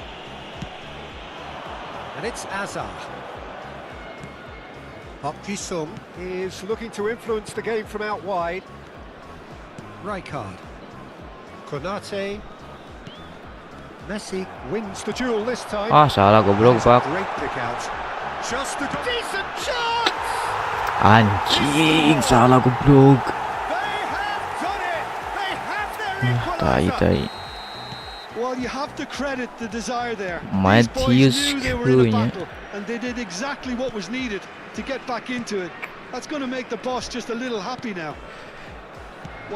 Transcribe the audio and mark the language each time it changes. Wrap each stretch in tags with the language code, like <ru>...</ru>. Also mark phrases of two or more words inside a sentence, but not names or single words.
<en>And it's Azar. Park Ji-sung is looking to influence the game from out wide. Rijkaard. Konate. Messi wins the duel this time.</en> <id>Ah, salah goblok, Pak.</id> <en>Great pick out. Just a decent chance.</en> <id>Anjing, salah goblok.</id> <en>They have done it. They have their equalizer. Well, you have to credit the desire there. Matius Cunha. And they did exactly what was needed to get back into it. That's going to make the boss just a little happy now.</en>